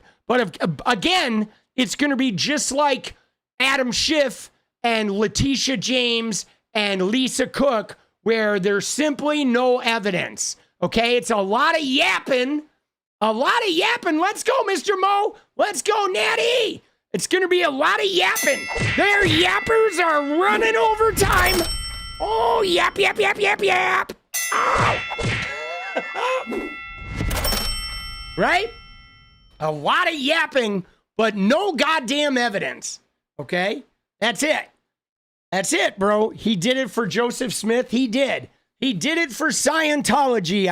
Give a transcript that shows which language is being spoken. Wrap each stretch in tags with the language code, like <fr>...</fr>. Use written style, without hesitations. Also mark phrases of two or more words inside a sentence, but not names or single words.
<en>But again, it's going to be just like Adam Schiff and Letitia James and Lisa Cook, where there's simply no evidence. Okay? It's a lot of yapping. A lot of yapping. Let's go, Mr. Mo. Let's go, Natty. It's going to be a lot of yapping. Their yappers are running over time. Oh, yap, yap, yap, yap, yap. Oh. Right? A lot of yapping, but no goddamn evidence. Okay? That's it. That's it, bro. He did it for Joseph Smith. He did. He did it for Scientology.</en>